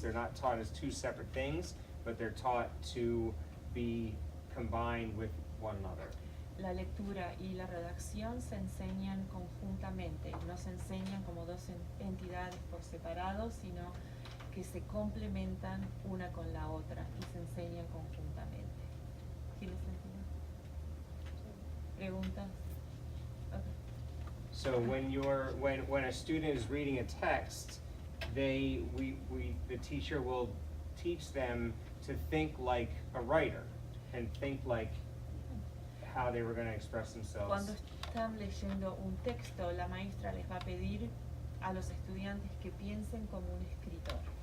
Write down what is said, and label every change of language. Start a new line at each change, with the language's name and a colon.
English: They're not taught as 2 separate things, but they're taught to be combined with one another.
Spanish: La lectura y la redacción se enseñan conjuntamente, no se enseñan como 2 entidades por separado, sino que se complementan una con la otra y se enseñan conjuntamente. ¿Tiene sentido? ¿Preguntas? Okay.
English: So when a student is reading a text, the teacher will teach them to think like a writer and think like how they were going to express themselves.
Spanish: Cuando están leyendo un texto, la maestra les va a pedir a los estudiantes que piensen como un escritor.